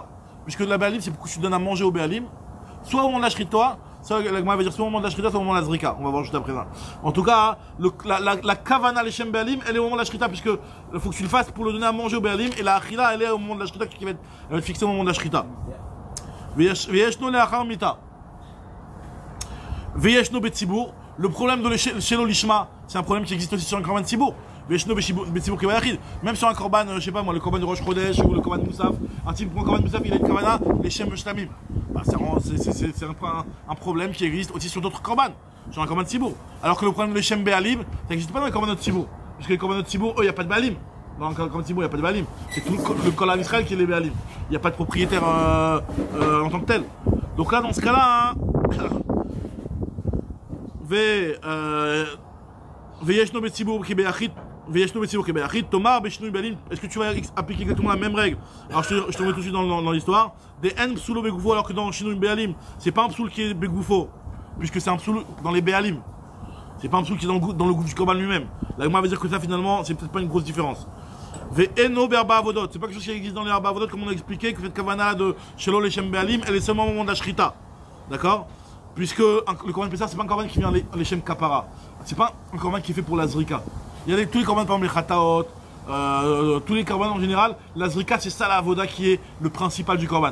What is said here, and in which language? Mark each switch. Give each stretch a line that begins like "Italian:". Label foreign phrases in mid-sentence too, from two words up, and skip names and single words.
French: Puisque la Be'alim, c'est pourquoi tu donnes à manger au Be'alim. Soit au moment de la Shrita, ça, la Gemara va dire soit au moment de la Shrita, soit au moment de la Zrika. On va voir juste après ça. En tout cas, la
Hebrew: כוונה לשם בעלים,
French: elle est au moment de la Shrita, puisque il faut que tu le fasses pour le donner à manger au Be'alim, et la Achila, elle est au moment de la Shrita, qui va être fixée au moment de la Shrita.
Hebrew: וישנו לאחר מיתה. וישנו בציבור.
French: Le problème de
Hebrew: שלא לשמה,
French: c'est un problème qui existe aussi sur un
Hebrew: קרבן ציבור. וישנו בציבור כביחיד.
French: Même sur un korban, je sais pas moi, le korban de
Hebrew: ראש חודש
French: ou le
Hebrew: קרבן מוסף,
French: un type pour un
Hebrew: קרבן מוסף,
French: il a une Kavana,
Hebrew: לשם שלמים.
French: Bah, c'est un problème qui existe aussi sur d'autres korban, sur un
Hebrew: קרבן ציבור.
French: Alors que le problème de
Hebrew: לשם בעלים,
French: ça n'existe pas dans les korban de Tzibour. Puisque les korban de Tzibour, eux, il n'y a pas de Be'alim. Dans le
Hebrew: קרבן ציבור,
French: il n'y a pas de Be'alim. C'est tout le
Hebrew: כל ישראל
French: qui est les Be'alim. Il n'y a pas de propriétaire en tant que tel. Donc là, dans ce cas-là,
Hebrew: וישנו בציבור כי באחית, וישנו בציבור כי באחית, תאמר בשינוי בעלים.
French: Est-ce que tu vas appliquer exactement la même règle? Alors je te remets tout de suite dans l'histoire. Des en
Hebrew: פסולו בגופו,
French: alors que dans
Hebrew: שינוי בעלים,
French: c'est pas un psoul qui est be'goufo, puisque c'est un psoul dans les be'alim. C'est pas un psoul qui est dans le gouffre du korban lui-même. La Gemara va dire que ça finalement, c'est peut-être pas une grosse différence.
Hebrew: ואינו בארבע עבודות,
French: c'est pas quelque chose qui existe dans les
Hebrew: ארבע עבודות,
French: comme on a expliqué que cette kavana de
Hebrew: שלא לשם בעלים,
French: elle est seulement au moment de la shrita. D'accord? Puisque le
Hebrew: קרבן פסח,
French: c'est pas un korban qui vient
Hebrew: לשם כפרה.
French: C'est pas un korban qui est fait pour la Zrika. Il y a tous les korban, par exemple les Chataot, tous les korban en général, la Zrika, c'est ça la avoda qui est le principal du korban.